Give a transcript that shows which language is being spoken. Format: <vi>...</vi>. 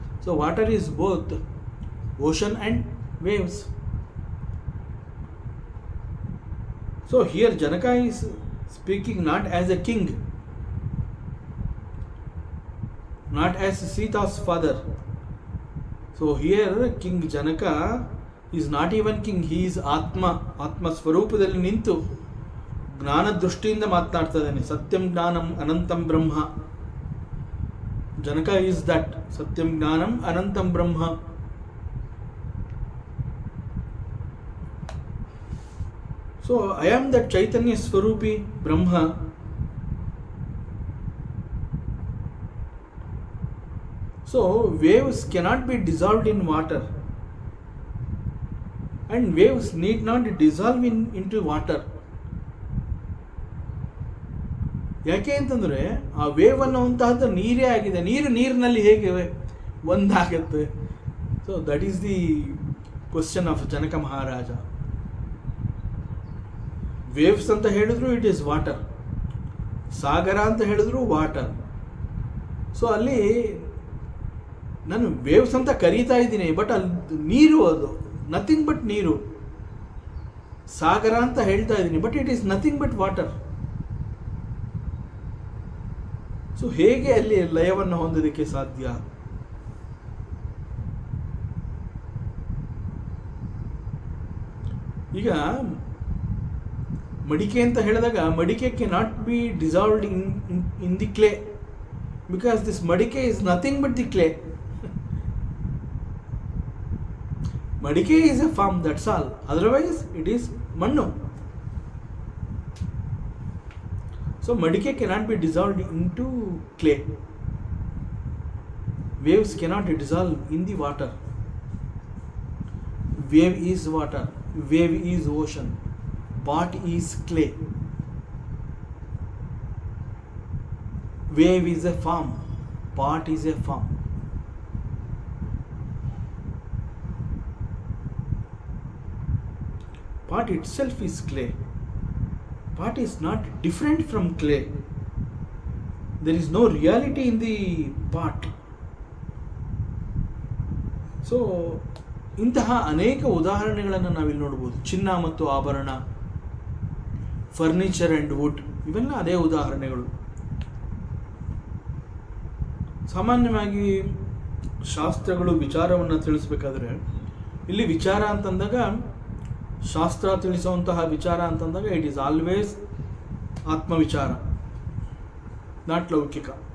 <en>So water is both ocean and waves. So here Janaka is speaking not as a king, not as Sita's father. So here King Janaka is not even king, he is Atma</en> <kn>ಸ್ವರೂಪದಲ್ಲಿ ನಿಂತು ಜ್ಞಾನ ದೃಷ್ಟಿಯಿಂದ ಮಾತನಾಡ್ತಾ ಇದ್ದಾನೆ.</kn> <sa>ಸತ್ಯಂ ಜ್ಞಾನಂ ಅನಂತಂ ಬ್ರಹ್ಮ. ಜನಕ</sa> <en>is that</en> <sa>ಸತ್ಯಂ ಜ್ಞಾನಂ ಅನಂತಂ ಬ್ರಹ್ಮ.</sa> <en>so I am that</en> <sa>Chaitanya ಸ್ವರೂಪಿ Brahma.</sa> <en>So waves cannot be dissolved in water, and waves need not dissolve into water.</en> <kn>ಯಾಕೆ ಅಂತಂದರೆ ಆ ವೇವ್ ಅನ್ನುವಂತಹದ್ದು ನೀರೇ ಆಗಿದೆ. ನೀರಿನಲ್ಲಿ ಹೇಗೆ ಒಂದಾಗುತ್ತೆ?</kn> <en>So that is the question of Janaka Maharaja.</en> <kn>Waves ಅಂತ ಹೇಳಿದ್ರು</kn> <en>it is water,</en> <kn>ಸಾಗರ ಅಂತ ಹೇಳಿದ್ರು ವಾಟರ್. ಸೊ ಅಲ್ಲಿ ನಾನು ವೇವ್ಸ್ ಅಂತ ಕರೀತಾ ಇದ್ದೀನಿ, ಬಟ್ ಅಲ್ಲಿ ನೀರು, ಅದು</kn> <en>nothing but</en> <kn>ನೀರು. ಸಾಗರ ಅಂತ ಹೇಳ್ತಾ ಇದ್ದೀನಿ,</kn> <en>But it is nothing but water.</en> <kn>So ಹೇಗೆ ಅಲ್ಲಿ ಲಯವನ್ನು ಹೊಂದೋದಕ್ಕೆ ಸಾಧ್ಯ? ಈಗ ಮಡಿಕೆ ಅಂತ ಹೇಳಿದಾಗ</kn> <en>ಮಡಿಕೆ cannot be dissolved in the clay, because this ಮಡಿಕೆ is nothing but the clay. ಮಡಿಕೆ is a form, that's all. Otherwise it is ಮಣ್ಣು. So ಮಡಿಕೆ cannot be dissolved into clay. Waves cannot dissolve in the water. Wave is water, wave is ocean, pot is clay. Wave is a form, pot is a form. Pot itself is clay. Pot is not different from clay. There is no reality in the pot.</en> <kn>So ಇಂತಹ ಅನೇಕ ಉದಾಹರಣೆಗಳನ್ನು ನಾವಿಲ್ಲಿ ನೋಡ್ಬೋದು. ಚಿನ್ನ ಮತ್ತು ಆಭರಣ, furniture and wood, ಇವೆಲ್ಲ ಅದೇ ಉದಾಹರಣೆಗಳು. ಸಾಮಾನ್ಯವಾಗಿ ಶಾಸ್ತ್ರಗಳು ವಿಚಾರವನ್ನು ತಿಳಿಸ್ಬೇಕಾದ್ರೆ ಇಲ್ಲಿ ವಿಚಾರ ಅಂತಂದಾಗ, ಶಾಸ್ತ್ರ ತಿಳಿಸುವಂತಹ ವಿಚಾರ ಅಂತಂದಾಗ</kn> <en>it is always</en> <kn>ಆತ್ಮವಿಚಾರ, ನಾಟ್ ಲೌಕಿಕ.</kn>